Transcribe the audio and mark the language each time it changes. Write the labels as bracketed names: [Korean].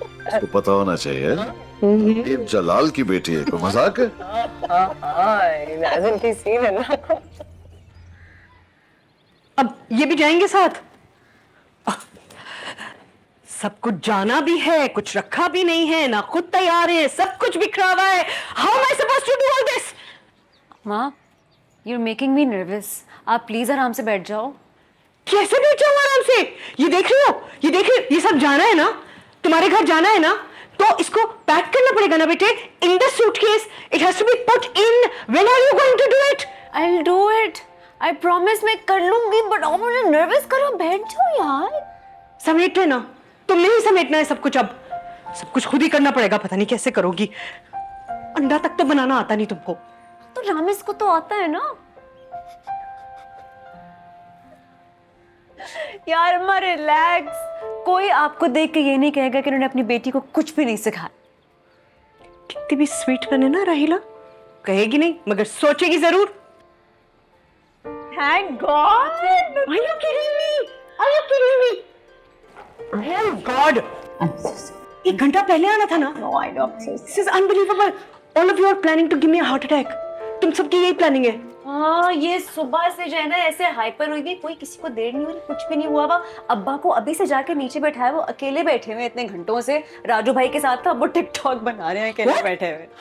[Hindi] उसको पता होना चाहिए ये जलाल की बेटी है, कोई मजाक है? [English] Hasn't he seen it? [Hindi] अब ये भी जाएंगे साथ? सब कुछ जाना भी है, कुछ रखा भी नहीं है, ना खुद तैयार है, सब कुछ बिखरा हुआ है। [English] How am I supposed to do all this? माँ, you're making me nervous. [Hindi] आप प्लीज आराम से बैठ जाओ। कैसे बैठ जाऊं आराम से? ये देख रही हो? ये सब जाना है ना? तुम्हारे घर जाना है ना? तो इसको पैक करना पड़ेगा ना बेटे? [English] In the suitcase, it has to be put in. When are you going to do it? I'll do it. I promise [Hindi] मैं कर लूंगी, [English] but [Hindi] आप मुझे nervous करो, बैठ जाओ यार। समेटो ना, तुमने ही समेटना है सब कुछ। अब सब कुछ खुद ही करना पड़ेगा, पता नहीं कैसे करोगी। अंडा तक तो बनाना आता नहीं तुमको। तो रामेश को तो आता है ना। यार अम्मा रिलैक्स, कोई आपको देख के ये नहीं कहेगा कि उन्होंने अपनी बेटी को कुछ भी नहीं सिखाया। कितनी भी स्वीट बने ना राहिला, कहेगी नहीं मगर सोचेगी जरूर। [English] Thank God. Are you kidding me? Are you kidding me? Oh God! [Hindi] एक घंटा पहले आना था ना? [English] No, I know. This is unbelievable. All of you are planning to give me a heart attack. [Hindi] तुम सबकी यही प्लानिंग है। हाँ, ये सुबह से जो है ना ऐसे हाइपर हुई थी, कोई किसी को देर नहीं हो रही, कुछ भी नहीं हुआ। अब्बा को अभी से जाके नीचे बैठाया, वो अकेले बैठे हुए इतने घंटों से। राजू भाई के साथ था, वो टिकटॉक बना रहे हैं अकेले बैठे हुए।